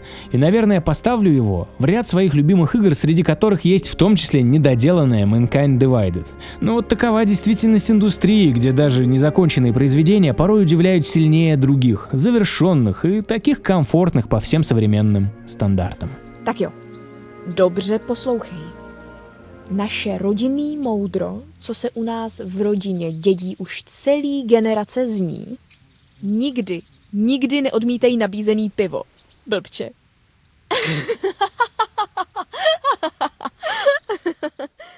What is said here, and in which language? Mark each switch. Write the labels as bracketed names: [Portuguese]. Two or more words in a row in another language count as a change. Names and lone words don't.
[Russian] И, наверное, поставлю его в ряд своих любимых игр, среди которых есть в том числе недоделанная Mankind Divided. Но вот такова действительность индустрии, где даже незаконченные произведения порой удивляют сильнее других, завершенных и таких комфортных по всем современным стандартам. [Czech] Tak jo, dobře poslouchej. Naše rodinný moudro, co se u nás v rodině dědí už celý generace zní, nikdy neodmítej nabízený pivo. Blbče.